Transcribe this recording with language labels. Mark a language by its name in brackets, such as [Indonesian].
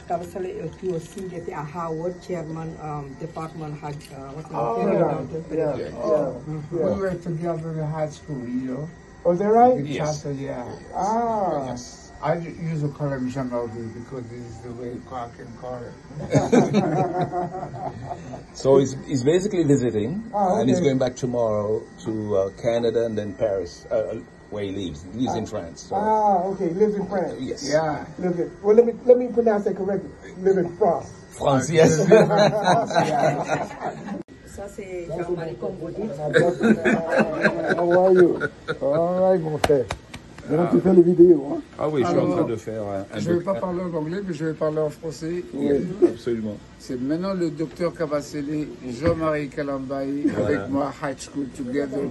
[French] Kabasele et qui aussi était à Howard, chairman department. [English] We were together in high school, you know. Oh, is that right? Yes. Yeah. Ah. Yes. I used to call him Jean-Marie because this is the way I can call him. So he's basically visiting, and he's okay. going back tomorrow to Canada and then Paris, where he lives. He lives in France. So. Okay. Lives in France. Yes. Yeah. Lives in. Well, let me pronounce that correctly. Live in France. France, yes. [French] Ça, c'est Jean-Marie Comboudi. [English] How are you? All right, mon frère. [French] Donc tu fais les vidéos, hein? Ah oui, je suis en train de faire un Je ne vais pas parler en anglais, mais je vais parler en français. Oui, absolument. C'est maintenant le docteur Kabasele, Jean-Marie Kalambaye, avec moi, high school together.